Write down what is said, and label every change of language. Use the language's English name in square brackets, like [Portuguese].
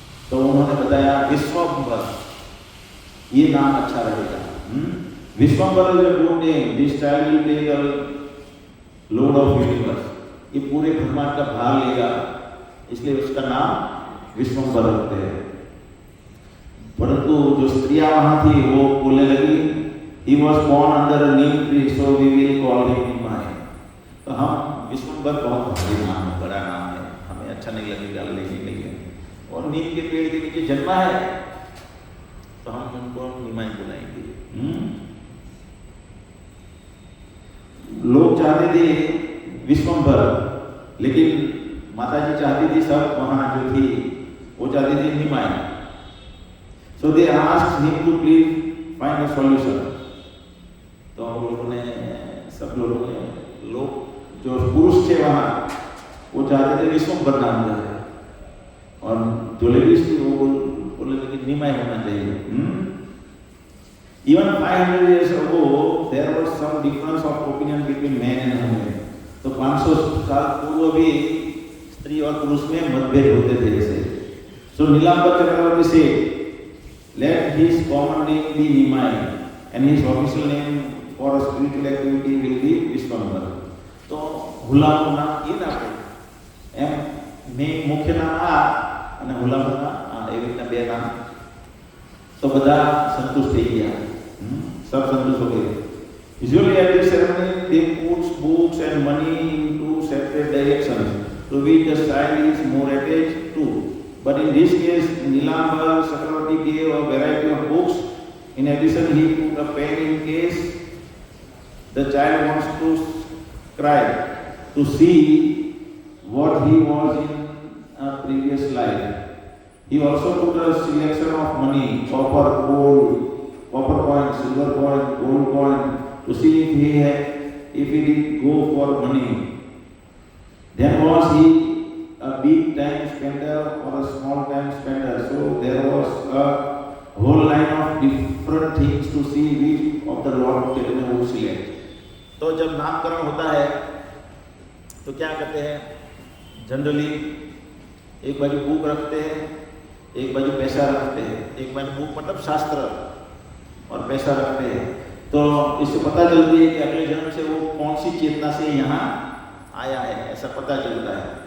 [Hindi] तो उन्होंने बताया विश्वंभर, ये नाम अच्छा रहेगा. [English] Vishwambhar is a good name, this child will take the load of universe. [Hindi] ये पूरे ब्रह्मांड का भार लेगा, इसलिए उसका नाम विश्वंभर रखते हैं. परंतु जो स्त्रियां वहां थी वो बोलने लगी, [English] he was born under a neem tree, so we will call him Nimai. [Hindi] तो हम विश्वंभर बहुत भारी नाम है, बड़ा नाम है, हमें अच्छा नहीं लगेगा, लेकिन नहीं है, और नीम के पेड़ के नीचे जन्मा है तो हम उनको निमाई बुलाएंगे. लोग चाहते थे विश्वंभर, लेकिन माताजी चाहती थी, सब वहां जो थी वो चाहती थी निमाई. [English] So they asked him to please find a solution. [Hindi] तो हम लोगों ने, सब लोगों ने, लोग जो पुरुष थे वहाँ वो चाहते थे विश्वंभर नाम रहे, और जो लेडीज थी वो बोले थे कि निमाई होना चाहिए. [English] Even 500 years ago there was some difference of opinion between men and women. [Hindi] तो 500 साल पूर्व भी स्त्री और पुरुष में मतभेद होते थे ऐसे. [English] So Nilambar Chakravarti से let his common name be Nimai and his official name for a spiritual activity will be Vishwambar. [Gujarati] तो હુલામનું નામ એ ના પડે, એમ મેં મુખ્ય નામ આ અને હુલામનું નામ આ, એવી રીતના બે નામ. તો બધા સંતુષ્ટ થઈ ગયા, [Hindi] सब संतुष्ट हो गए. [English] Usually at this ceremony they put books and money into separate directions to which the child is more attached to. But in this case, Nilambar Chakravarti gave a variety of books. In addition, he put a pen in case the child wants to scribe to see what he was in a previous life. He also put a selection of money, copper, gold, copper coin, silver coin, gold coin, to see if he did go for money. Then was he a big time spender or a small time spender? So there was a whole line of different things to see which of the Lord Chaitanya would select. [Hindi] तो जब नामकरण होता है तो क्या कहते हैं, generally एक बाजू बुक रखते हैं, एक बाजू पैसा रखते हैं। एक बाजू बुक मतलब शास्त्र और पैसा रखते हैं, तो इससे पता चलती है कि अगले जन्म से वो कौन सी चेतना से यहाँ आया है, ऐसा पता चलता है।